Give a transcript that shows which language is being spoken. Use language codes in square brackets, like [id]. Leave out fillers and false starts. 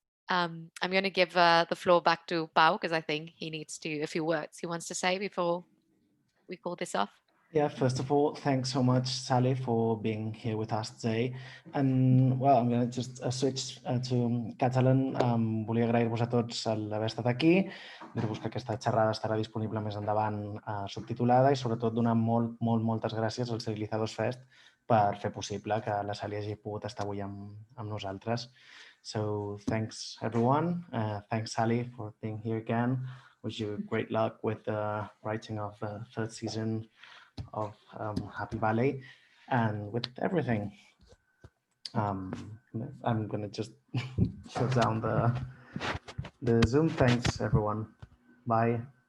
[en] I'm going to give the floor back to Pau, because I think he needs a few words he wants to say before we call this off. Yeah, first of all, thanks so much, Sally, for being here with us today. And, well, I'm going to just switch to Catalan. [ca] Volia agrair-vos a tots l'haver estat aquí, dir-vos que aquesta xerrada estarà disponible més endavant subtitulada i, sobretot, donar moltes gràcies al Serielizados Fest per fer possible que la Sally hagi pogut estar avui amb nosaltres. [en] So, thanks, everyone. Thanks, Sally, for being here again. Wish you great luck with the writing of the third season of Happy Valley and with everything. I'm gonna just shut down the Zoom. Thanks everyone. Bye.